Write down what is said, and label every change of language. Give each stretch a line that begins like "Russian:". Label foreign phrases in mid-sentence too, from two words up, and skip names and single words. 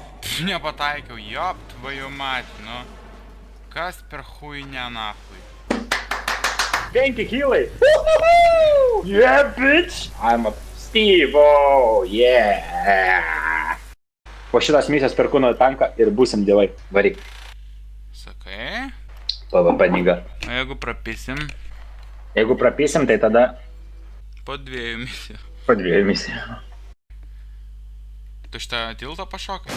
Russian: Nepataikiau, ёб твою мать, ну.
Lithuanian: Kas per huinę nahui? 5 kilai.
English: Yeah, bitch. I'm a Steve, oh, yeah.
Lithuanian: Po šitas misijas perku nuo tanką ir būsim dievai. Varyk. Sakai? PvP nyga. O jeigu prapisim? Jeigu prapisim, tai tada Po 2 misijų. po 2 misijų. Tu šitą tiltą pašokai?